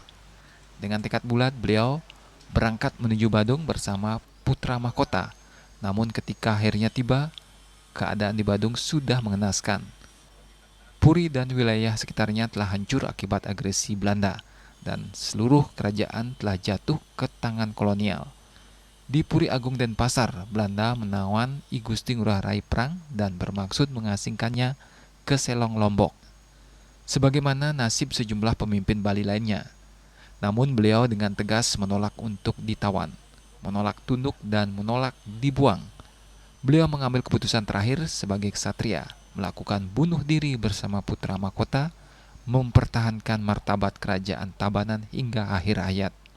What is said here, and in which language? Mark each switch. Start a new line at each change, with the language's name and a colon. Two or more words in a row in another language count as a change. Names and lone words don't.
Indonesian: Dengan tekad bulat, beliau berangkat menuju Badung bersama putra mahkota. Namun ketika akhirnya tiba, keadaan di Badung sudah mengenaskan. Puri dan wilayah sekitarnya telah hancur akibat agresi Belanda, dan seluruh kerajaan telah jatuh ke tangan kolonial. Di Puri Agung Denpasar, Belanda menawan I Gusti Ngurah Rai Perang dan bermaksud mengasingkannya ke Selong Lombok, sebagaimana nasib sejumlah pemimpin Bali lainnya. Namun beliau dengan tegas menolak untuk ditawan, menolak tunduk dan menolak dibuang. Beliau mengambil keputusan terakhir sebagai ksatria, melakukan bunuh diri bersama putra mahkota, mempertahankan martabat kerajaan Tabanan hingga akhir hayat.